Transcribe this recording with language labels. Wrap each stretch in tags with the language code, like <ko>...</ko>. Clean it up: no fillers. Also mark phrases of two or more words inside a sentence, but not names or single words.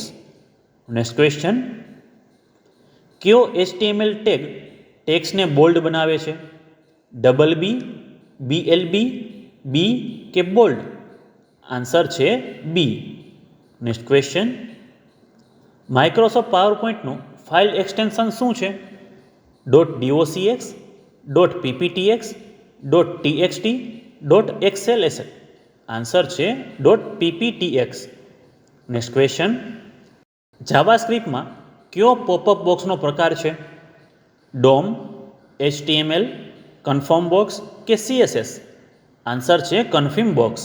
<en>next question,</en> <gu>કયો HTML ટેગ ટેક્સ્ટને બોલ્ડ બનાવે છે?</gu> <en>double B, BLB, બી કે બોલ્ડ?</en> <gu>આન્સર છે બી.</gu> <en>next question,</en> <gu>માઇક્રોસોફ્ટ પાવરપોઈન્ટનું</gu> <en>file extension</en> <gu>શું છે?</gu> <en>.docx, .pptx, .txt, .xls?</en> <gu>આન્સર છે .pptx.</gu> <en>next question,</en> <gu>જાવાસ્ક્રિપ્ટમાં કયો</gu> <en>popup box</en> <gu>પ્રકાર છે?</gu> <en>DOM, HTML, confirm box કે CSS?</en> <gu>આન્સર છે</gu> <en>confirm box.</en>